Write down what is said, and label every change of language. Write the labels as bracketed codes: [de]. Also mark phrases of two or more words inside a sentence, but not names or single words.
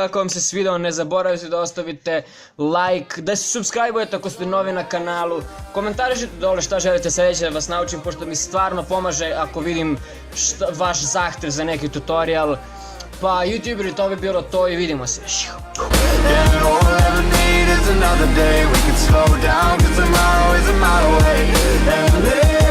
[bs] Ako vam se svidao, ne zaboravite da ostavite like, da se subscribe-ujete ako ste novi na kanalu, komentarišite dole šta želite sljedeće da vas naučim, pošto mi stvarno pomaže ako vidim vaš zahtev za neki tutorial. Pa YouTuberi, to bi bilo to i vidimo se. [en] and all we'll ever need is another day. We can slow down 'cause tomorrow is a mile away. And